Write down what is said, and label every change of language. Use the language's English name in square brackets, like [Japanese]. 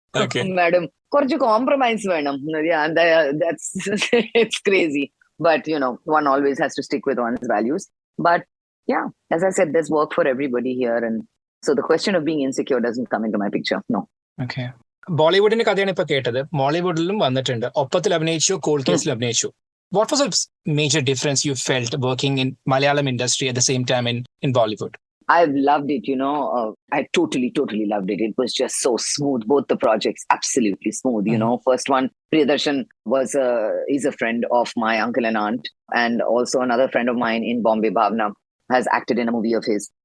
[English] Okay. [Malayalam] Madam, korchu compromise venam. [English] Yeah, and that's it's crazy. But, one always has to stick with one's values. But yeah, as I said, there's work for everybody here. And so the question of being insecure doesn't come into my picture. No. [Malayalam] Okay. ബോളിവുഡിന്റെ കഥയാണ് ഇപ്പൊ കേട്ടത്. മോളിവുഡിലും വന്നിട്ടുണ്ട്, ഒപ്പത്തിൽ അഭിനയിച്ചു, called കേസിൽ അഭിനയിച്ചു. [English] What was a major difference you felt working in Malayalam industry at the same time in Bollywood? I've loved it, I totally loved it. It was just so smooth. Both the projects, absolutely smooth. First one, Priyadarshan is a friend of my uncle and aunt, and also another friend of mine in Bombay, Bhavna, has acted in a movie of his.